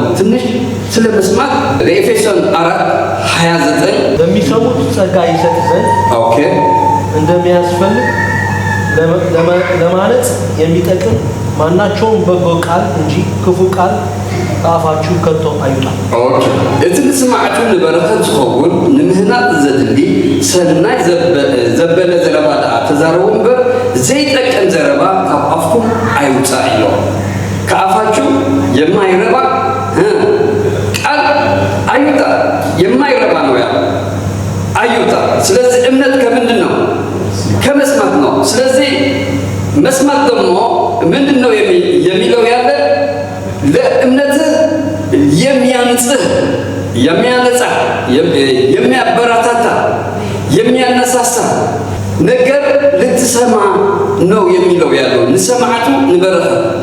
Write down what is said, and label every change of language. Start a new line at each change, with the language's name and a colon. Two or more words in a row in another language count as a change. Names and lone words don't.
Amharic: ትንሽ ስለ መስማት ለኤፌሶን 4:29 በሚሰሙት ጸጋ ይሰጥ ዘንድ እንደሚያስፈልግ ለማለት የሚጠቅም ማናቸውም በጎ ቃል እንጂ ክፉ ቃል ከአፋችሁ ከቶ አይውጣ።
Tigrinya: እቲ ንስማዕቱ ንበረኸት ዝኸውን ንምህናት ዘድሊ ሰናይ ዘበለ ዘረባ ደኣ ተዛረቡ እምበር ዘይጠቅም ዘረባ ካብ ኣፍኩም አይውጣ ኢሎ።
Amharic: ከአፋችሁ የማይረባ ቃል አይውጣ። የማይረባ ነው ያ አይውጣ። ስለዚህ እምነት ከምንድን ነው? ከመስማት ነው። ስለዚህ መስማት ደግሞ ምንድን ነው የሚለው ያለ ለእምነት የሚያንጽህ፣ የሚያነጻ፣ የሚያበረታታ፣ የሚያነሳሳ ነገር ልትሰማ ነው የሚለው ያለው።
Tigrinya: ንሰማዕቱ ንበረኸት